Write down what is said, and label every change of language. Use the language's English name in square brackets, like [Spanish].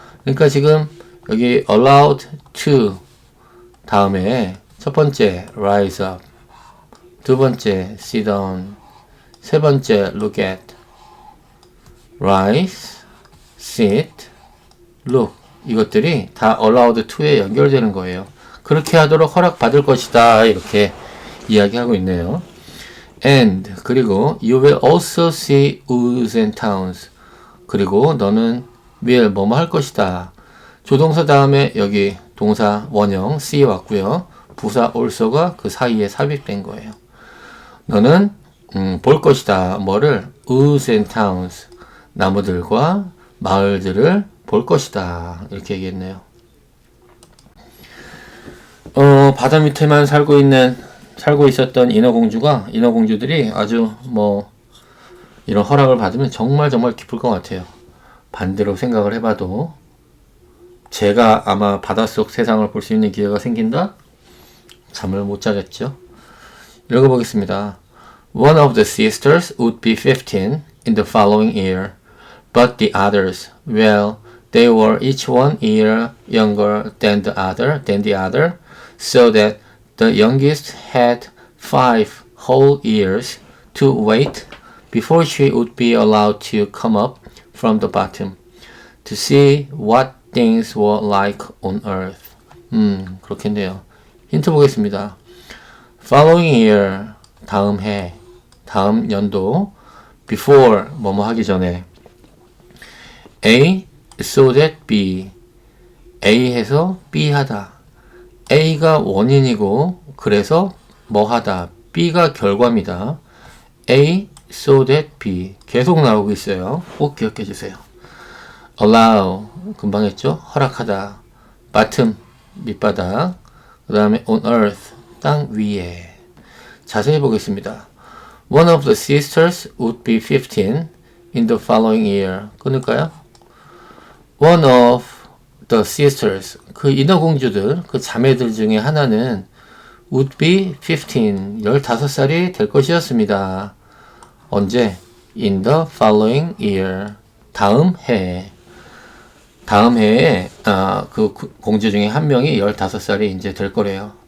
[Korean] 그러니까 지금 여기 [English] allowed to [Korean] 다음에 첫 번째 rise up, 두 번째 sit down, 세 번째 look at, rise, sit, look 이것들이 다 allowed to에 연결되는 거예요. 그렇게 하도록 허락받을 것이다 이렇게 이야기하고 있네요. [English] And [Korean] 그리고 [English] you will also see woods and towns. [Korean] 그리고 너는 will 뭐뭐 할 것이다. 조동사 다음에 여기 동사 원형 see 왔고요. 부사 also가 그 사이에 삽입된 거예요. 너는 볼 것이다. 뭐를? [English] woods and towns. [Korean] 나무들과 마을들을 볼 것이다. 이렇게 얘기했네요. 바다 밑에만 살고 있었던 인어공주들이 아주 이런 허락을 받으면 정말 기쁠 것 같아요. 반대로 생각을 해봐도 제가 아마 바닷속 세상을 볼 수 있는 기회가 생긴다? 잠을 못 자겠죠. 읽어보겠습니다. [English] One of the sisters would be 15 in the following year, but the others, well, they were each 1 year younger than the other, so that the youngest had 5 whole years to wait before she would be allowed to come up from the bottom to see what things were like on earth. [Korean] 그렇겠네요. 힌트 보겠습니다. [English] Following year, [Korean] 다음 해, 다음 연도, before, 뭐뭐 하기 전에, [English] A, so that B, [Korean] A 해서 B 하다. A가 원인이고 그래서 뭐 하다. B가 결과입니다. [English] A, so that B [Korean] 계속 나오고 있어요. 꼭 기억해 주세요. allow 금방 했죠? 허락하다. bottom 밑바닥. 그 다음에 [English] on earth [Korean] 땅 위에. 자세히 보겠습니다. [English] One of the sisters would be 15 in the following year. [Korean] 끊을까요? [English] One of the sisters [Korean] 그 인어공주들 그 자매들 중에 하나는 [English] would be 15 [Korean] 15살이 될 것이었습니다. 언제? [English] In the following year [Korean] 다음 해. 다음 해에 그 공주 중에 한 명이 15살이 이제 될 거래요.